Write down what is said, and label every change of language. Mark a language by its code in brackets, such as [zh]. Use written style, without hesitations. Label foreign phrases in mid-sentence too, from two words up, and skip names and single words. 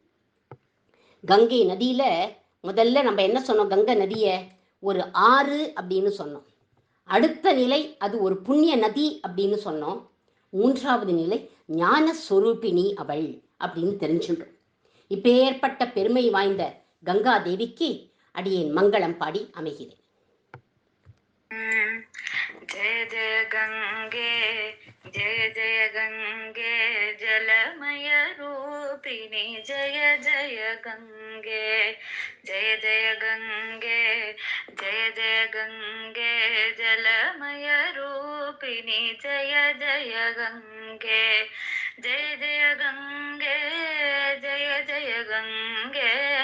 [ta] கங்கை நதியில முதல்ல நம்ம என்ன சொன்னோம், கங்கை நதிய ஒரு ஆறு அப்படின்னு சொன்னோம். அடுத்த நிலை அது ஒரு புண்ணிய நதி அப்படின்னு சொன்னோம். 3வது நிலை ஞான சொரூபிணி அவள் அப்படின்னு தெரிஞ்சுட்டோம். இப்பேற்பட்ட பெருமை வாய்ந்த கங்கா தேவிக்கு அடியேன் மங்களம் பாடி அமைகிறேன். [sa] जय जय गंगे जय जय गंगे जलमय रूपिणी जय जय गंगे जय जय गंगे जय जय गंगे जलमय रूपिणी जय जय गंगे जय जय गंगे जय जय गंगे